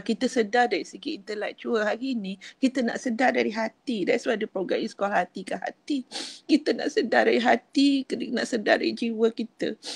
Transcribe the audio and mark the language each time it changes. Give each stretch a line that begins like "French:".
Malay: Kita sedar dari segi intelektual. Hari ni kita nak sedar dari hati.
English: That's why the program is called Hati ke Hati.
Malay: Kita nak sedar dari hati, kita nak sedar dari jiwa kita.